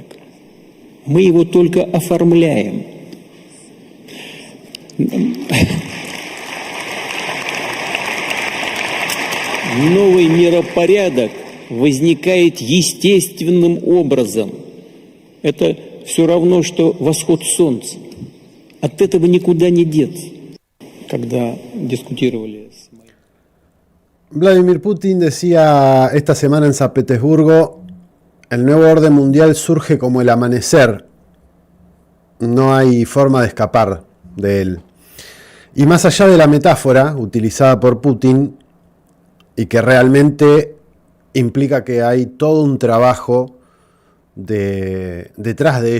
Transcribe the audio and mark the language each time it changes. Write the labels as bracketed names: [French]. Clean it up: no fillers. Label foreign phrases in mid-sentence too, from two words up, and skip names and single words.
[Russian] Мы его только оформляем. Новый миропорядок возникает естественным образом. Это все равно, что восход солнца. От этого никуда не деться. Когда дискутировали с... [Spanish] Vladimir Putin decía esta semana en San Petersburgo, el nuevo orden mundial surge como el amanecer. No hay forma de escapar de él. Y más allá de la metáfora utilizada por Putin, y que realmente implica que hay todo un trabajo detrás de